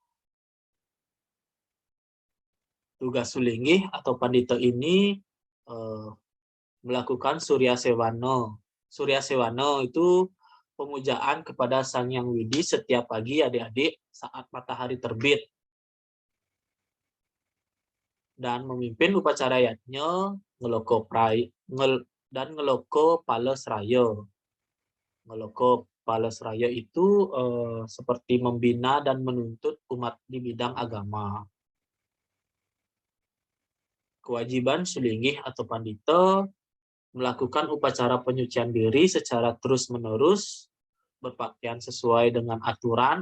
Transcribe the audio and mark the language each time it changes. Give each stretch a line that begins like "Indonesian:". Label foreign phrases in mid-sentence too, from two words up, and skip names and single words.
Indonesian: Tugas Sulingge atau Pandita ini melakukan Surya Sewano. Surya Sewano itu pemujaan kepada Sang Yang Widi setiap pagi adik-adik saat matahari terbit. Dan memimpin upacara yatnya ngeloko dan ngeloko Pales Raya. Ngeloko Pales Raya itu seperti membina dan menuntut umat di bidang agama. Kewajiban Sulinggih atau Pandita melakukan upacara penyucian diri secara terus-menerus, berpakaian sesuai dengan aturan